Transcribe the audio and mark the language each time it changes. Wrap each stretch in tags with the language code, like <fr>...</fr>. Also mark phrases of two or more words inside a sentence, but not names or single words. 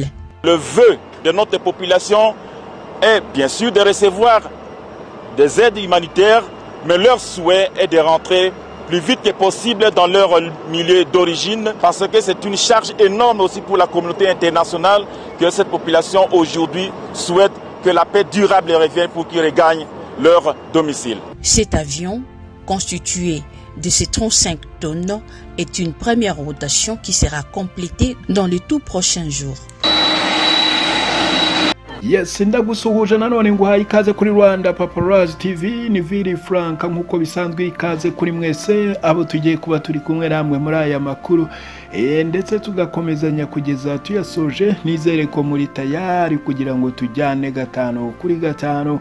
<fr>Le vœu de notre population est bien sûr de recevoir des aides humanitaires, mais leur souhait est de rentrer plus vite que possible dans leur milieu d'origine, parce que c'est une charge énorme aussi pour la communauté internationale que cette population aujourd'hui souhaite que la paix durable revienne pour qu'ils regagnent leur domicile. Cet avion, constitué de ces 35 tonnes, est une première rotation qui sera complétée dans les tout prochains jours.</fr> <rw>Yes, ndagusuhuje nanone nguhaye ikaze kuri Rwanda Paparazzi TV, ni Vili Frank nkuko bisanzwe ikaze kuri mwese abo tugiye kuba turi kumwe namwe muri aya makuru ndetse tugakomezanya kugeza tuyasoje. Nizere ko muri tayari kugira ngo tujyane gatano kuri gatano.</rw>